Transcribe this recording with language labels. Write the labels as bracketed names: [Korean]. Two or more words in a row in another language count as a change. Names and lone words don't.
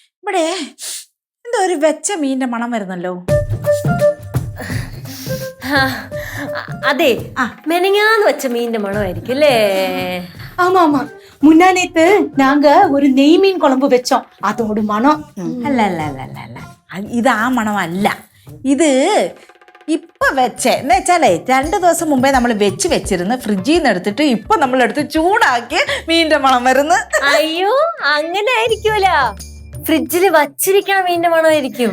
[Malayalam] ഇവിടെ എന്തോ ഒരു വെച്ച മീനിന്റെ മണം വരുന്നല്ലോ. അതെ, മെനങ്ങാന്ന് വെച്ച മീനിന്റെ മണമായിരിക്കും അല്ലേ? [Tamil] ஆமா ஆமா, முன்னா நேத்து நாங்க ஒரு நெய் மீன் குழம்பு வச்சோம், அதோட மனம். [Malayalam] അല്ല അല്ല അല്ല അല്ല അല്ല, ഇത് ആ മണമല്ല. ഇത് ഇപ്പൊ വെച്ചേ എന്ന് വെച്ചാലേ 2 ദിവസം മുമ്പേ നമ്മൾ വെച്ചിരുന്ന് ഫ്രിഡ്ജിൽ നിന്ന് എടുത്തിട്ട് ഇപ്പൊ നമ്മളെടുത്ത് ചൂടാക്കി മീനിന്റെ മണം വരുന്നു. അയ്യോ, അങ്ങനെ ആയിരിക്കൂല. ഫ്രിഡ്ജിൽ വച്ചിരിക്കണ മീനിന്റെ മണമായിരിക്കും.